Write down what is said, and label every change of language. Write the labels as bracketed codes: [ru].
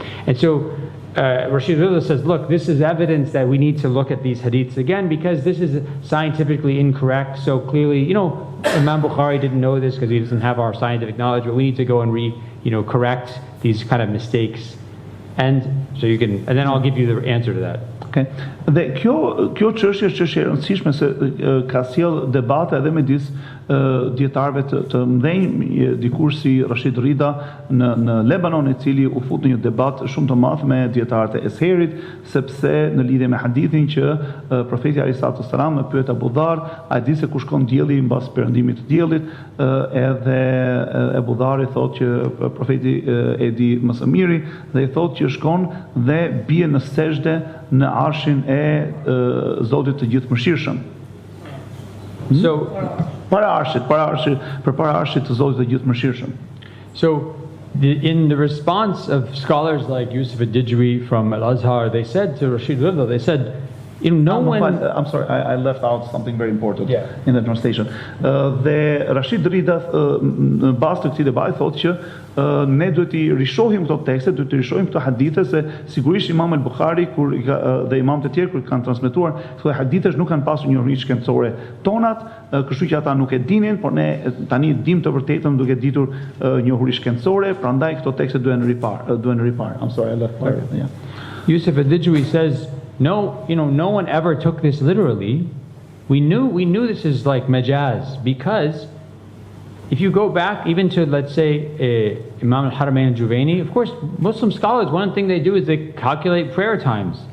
[en] And so Rashid Rida says, look, this is evidence that we need to look at these hadiths again because this is scientifically incorrect. So clearly, you know, Imam Bukhari didn't know this because he doesn't have our scientific knowledge, but we need to go and correct these kind of mistakes. And so and then I'll give you the answer to that. Okay. [sq] Dhe kjo çështje është çështje e rëndësishme se ka sjell debate edhe midis dietarëve të mëdhenj, dikush si Rashid Rida në Lebanon, i cili u fut në një debat shumë të madh me dietarët e Esherit, sepse në lidhje me hadithin që profeti alayhis salam e pyet Abu Dhar, a di se ku shkon dielli mbas perëndimit të diellit, edhe Abu Dhari thotë që profeti e di më së miri dhe i thotë që shkon dhe bie në sejdë në arshin e Zotit të Gjithëmëshirshëm. [en] So, [sq] Përpara arshit të Zotit të Gjithëmëshirshëm. [en] So, in the response of scholars like Yusuf al-Dijwi from Al-Azhar, they said to Rashid Rida, they said, no one... I'm sorry, I left out something very important Yeah. in the translation. [sq] Dhe Rashid Rida në bazë të këtij debati thotë që ne duhet i rishohim këto tekste, duhet i rishohim këto hadithe, se sigurisht Imam al-Bukhari dhe imamët e tjerë kur kanë transmetuar këto hadithe nuk kanë pasur njohuri shkencore tonat, kështu që ata nuk e dinin, por ne tani dim të vërtetën duke ditur njohuri shkencore, prandaj këto tekste duhen ripar. [en] I'm sorry, I left part. Yeah. Yusuf al-Dijwi says, no one ever took this literally. We knew this is like majaz, because if you go back even to, let's say, Imam al-Haramain al-Juwaini, of course, Muslim scholars, one thing they do is they calculate prayer times.